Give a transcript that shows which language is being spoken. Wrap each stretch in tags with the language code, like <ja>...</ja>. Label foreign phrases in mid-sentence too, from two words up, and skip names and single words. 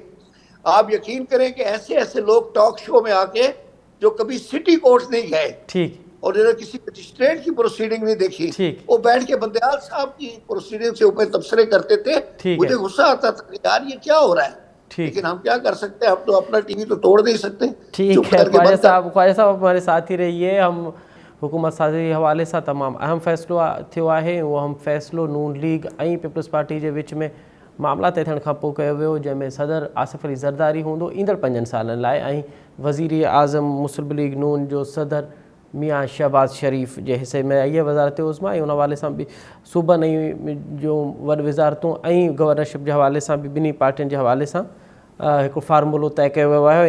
<ur>آپ یقین کریں کہ ایسے ایسے لوگ</ur> <en>talk show</en> <ur>میں آکے جو کبھی</ur> <en>city court</en> <ur>نہیں گئے، ٹھیک، اور جنہوں نے کسی مجسٹریٹ کی پروسیڈنگ نہیں دیکھی، وہ بیٹھ کے بندیال صاحب کی پروسیڈنگ سے اوپر تبصرے کرتے تھے. مجھے غصہ آتا تھا کہ یار یہ کیا ہو رہا ہے، لیکن ہم کیا کر سکتے ہیں، ہم تو اپنا ٹی وی تو توڑ نہیں سکتے. ٹھیک ہے، خواجہ صاحب ہمارے ساتھ ہی رہیے.</ur> <sd>हम हुकूमत साज़ी जे हवाले से तमाम अहम फैसलो थियो है, वो अहम फैसलो नून लीग ऐं पीपल्स पार्टी के विच में मामला तय थियण खां पोइ कयो वियो, जंहिंमें सदर आसिफ अली ज़रदारी हूंदो ईंदड़ 5 सालनि लाइ, ऐं वज़ीर आज़म मुस्लिम लीग नून जो सदर मियाँ शहबाज शरीफ़ जे हिसे में इहा वज़ारत उज़्मा, ऐं उन हवाले सां बि सूबनि जो वॾ वज़ारतूं ऐं गवर्नरशिप जे हवाले सां बि ॿिन्ही पार्टियुनि जे हवाले सां हिकु फार्मूलो तय कयो वियो आहे।</sd>